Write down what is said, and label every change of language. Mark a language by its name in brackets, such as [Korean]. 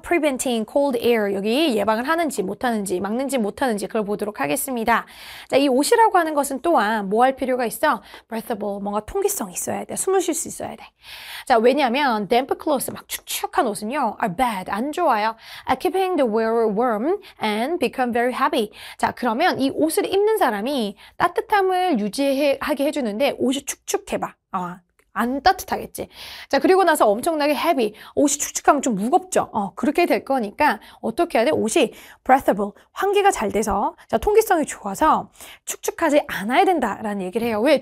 [English] Preventing cold air. [Korean] 여기 예방을 하는지 못하는지, 막는지 못하는지 그걸 보도록 하겠습니다. 자, 이 옷이라고 하는 것은 또한 뭐 할 필요가 있어? breathable, 뭔가 통기성이 있어야 돼. 숨을 쉴 수 있어야 돼. 자, 왜냐하면 [English] damp clothes, [Korean] 막 축축한 옷은요, [English] are bad, [Korean] 안 좋아요. [English] At keeping the wearer warm and become very heavy. [Korean] 자, 그러면 이 옷을 입는 사람이 따뜻함을 유지하게 해주는데 옷이 축축해봐. 안 따뜻하겠지. 자, 그리고 나서 엄청나게 heavy. 옷이 축축하면 좀 무겁죠. 그렇게 될 거니까 어떻게 해야 돼? 옷이 breathable, 환기가 잘 돼서 자, 통기성이 좋아서 축축하지 않아야 된다라는 얘기를 해요. 왜?